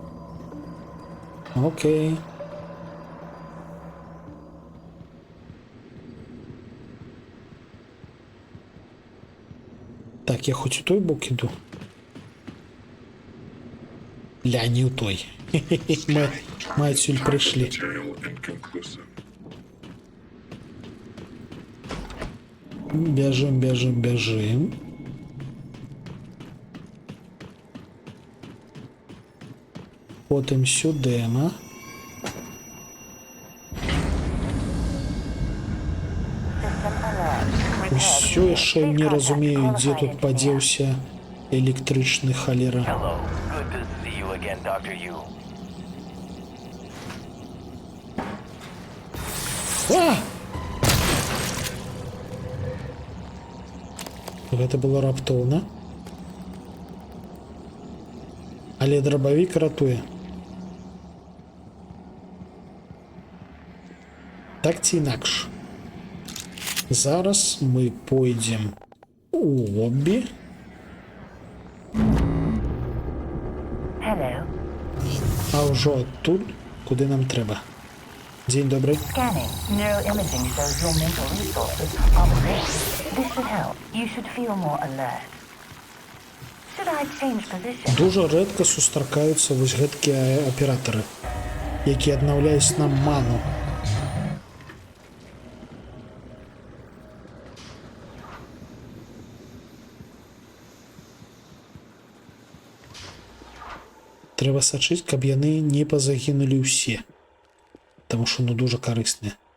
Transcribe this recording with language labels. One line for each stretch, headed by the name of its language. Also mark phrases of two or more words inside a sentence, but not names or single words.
Belarusian: Окей. Так, я хоць у той бок іду. Ля, не ў той. Мы адсюль прыйшлі.
English: Material inconclusive.
Belarusian: Бяжым, бяжым, бяжым. Потым сюдэма. Усё яшчэ не разумею, дзе тут падзеўся электрычны халера.
English: Hello. Good to see you again, Dr. Yu.
Belarusian: А! Гэта было раптоўна. Але драбавік ратуе. Так ці інакш. Зараз мы пойдзем у лоббі.
English: Hello.
Belarusian: А ўжо адтуль, куды нам трэба. Дзень добрый.
English: Scanning. Neuroimaging shows your mental resources are at risk. This should help. You should feel more alert. Should I change position?
Belarusian: Дужа рэдка сустракаюцца вось гэткія аператары, якія аднаўляюць нам ману. Трэба сачыць, каб яны не пазагінулі ўсе, таму што ну дужа карысныя.